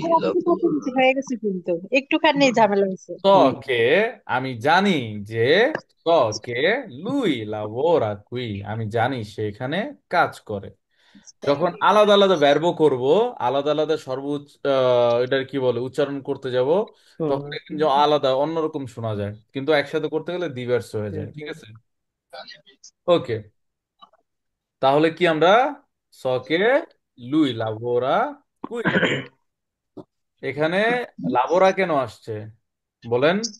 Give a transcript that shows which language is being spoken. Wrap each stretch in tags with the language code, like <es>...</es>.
<bn>আপনি কাছাকাছি হয়ে গেছে, কিন্তু একটুখানি ঝামেলা হয়েছে।</bn> <it>So che</it> <bn>আমি জানি যে</bn> <it>so che lui lavora qui.</it> <bn>আমি জানি সে এখানে কাজ করে। যখন আলাদা আলাদা ভার্ব করব, আলাদা আলাদা সর্বোচ্চ এটার কি বলে উচ্চারণ করতে যাব, তখন দেখবেন যে আলাদা অন্যরকম শোনা যায়, কিন্তু একসাথে করতে গেলে দিভার্স হয়ে যায়। ঠিক আছে? ওকে, তাহলে কি আমরা সকে লুই লাবোরা কুই, এখানে লাবোরা কেন আসছে বলেন?</bn>